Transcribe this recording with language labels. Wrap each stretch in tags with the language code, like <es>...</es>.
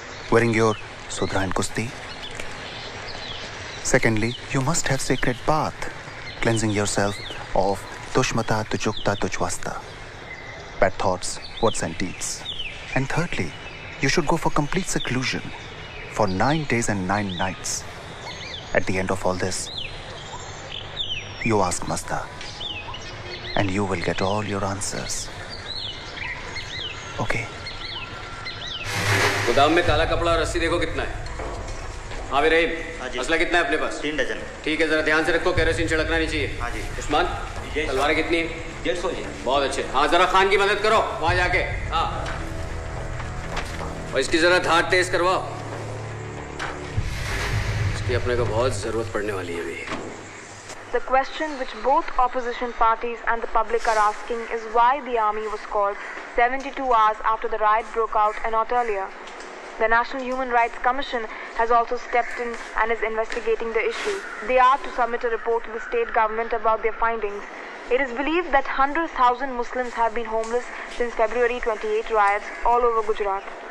<en>Wearing your Sudra and Kusti. Secondly, you must have sacred bath, cleansing yourself of Tushmata, Tujukta, Tujwasta, bad thoughts, words and deeds. And thirdly, you should go for complete seclusion for 9 days and 9 nights. At the end of all this, you ask Masta, and you will get all your answers. Okay?</en> <hi>गोदाम में काला कपड़ा और रस्सी देखो कितना है। हाँ रहीम, असला कितना है अपने पास? 3 डजन। ठीक है, जरा ध्यान से रखो, केरोसिन छिड़कना नहीं चाहिए। हाँ जी। उस्मान, तलवारें कितनी है? 150 जी। बहुत अच्छे। हाँ, जरा खान की मदद करो वहाँ जाके। हाँ। और इसकी जरा धार तेज करवाओ। इसकी अपने को बहुत जरूरत पड़ने वाली है अभी।</hi> <en>The question which both opposition parties and the public are asking is why the army was called 72 hours after the riot broke out and not earlier. The National Human Rights Commission has also stepped in and is investigating the issue. They are to submit a report to the state government about their findings. It is believed that 100,000 Muslims have been homeless since February 28 riots all over Gujarat.</en>